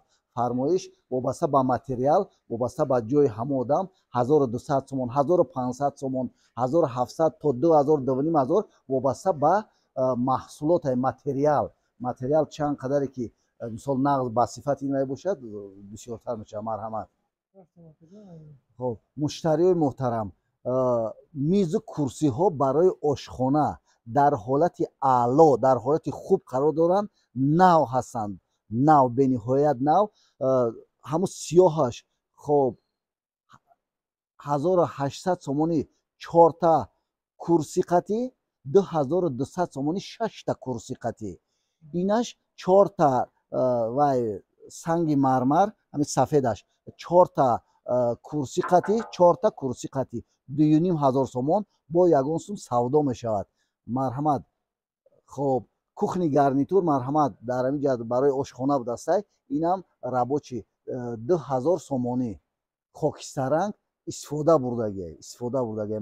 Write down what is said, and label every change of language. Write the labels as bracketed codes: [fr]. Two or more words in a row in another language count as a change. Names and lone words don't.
[tg] фармоиш вобаста ба материал, вобаста ба ҷои ҳамон одам 1200 сомон, 1500 сомон, 1700 то 2000 2500 вобаста ба маҳсулоти материал чанд қадаре ки мисол нағз ба сифати мебошад бисёртар мешавад. марҳамат. хуб муштариҳои муҳтарам, миз ва курсиҳо барои ошхона дар ҳолати аъло, дар ҳолати хуб қарор доранд. нав ҳастанд, нав ба ниҳоят нав. ҳамон сиёҳаш хуб 1800 сомонӣ 4 то курсӣ қатъӣ, 2200 сомонӣ 6 то курсӣ қатъӣ. инаш 4 то ва санги мармар, ҳамин сафедаш 4 то курсӣ қатъӣ, 4 то курсӣ қатъӣ 2500 сомон бо 1 сум савдо мешавад. марҳамат. хоб [ru] кухни гарнитур [tg] марҳамат дар ҳамин ҷаҳат барои ошхона будастай, инам рабочи 2000 сомонӣ хокистаранг истифода бурдагия.